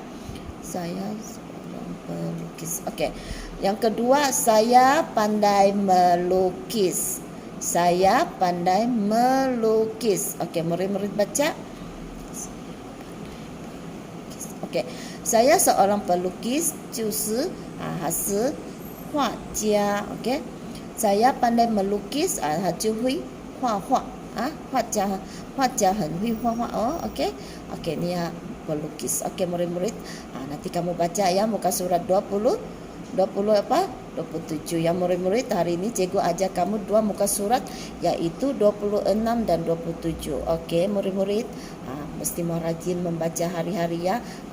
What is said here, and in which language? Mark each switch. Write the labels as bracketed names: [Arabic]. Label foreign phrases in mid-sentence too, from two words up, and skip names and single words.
[Malay] Saya seorang pelukis. Okey. Yang kedua, saya pandai melukis. Saya pandai melukis. Okey, murid-murid baca. Okey, saya seorang pelukis, [Chinese] 就是还是画家 [Malay] ，OK， saya pandai melukis， [Chinese] 他就会画画画家很会画画哦 ，OK， OK， [Malay] ni pelukis. OK, murid-murid, nanti kamu baca ya muka surat 20 apa? 27 ya murid-murid. Hari ini cikgu ajak kamu dua muka surat yaitu 26 dan 27. Okey murid-murid, mesti mau rajin membaca hari-hari ya.